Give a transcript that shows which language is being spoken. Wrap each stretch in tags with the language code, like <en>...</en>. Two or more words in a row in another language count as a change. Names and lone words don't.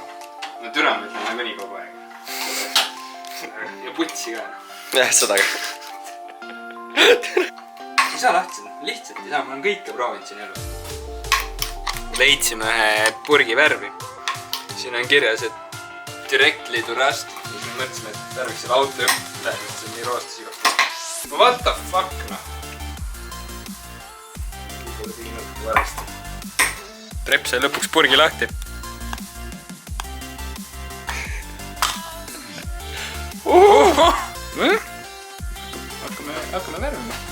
<et>No türa ma ütlen nagunii kogu aeg. Ja putsi ka. Jah, seda ka. Ei saa lihtsalt ei saa, ma olen kõike proovinud siin elus. Leidsime ühe purgi värvi. Siin on kirjas, et</et> <en>directly to rust.</en> <et>Ja siis me mõtlesime, et värviks selle auto juurde. See on nii roostas igast.</et> <en>What the fuck,</en> <et>noh. Trepp sai lõpuks purgi lahti. Hakkame värvima.</et>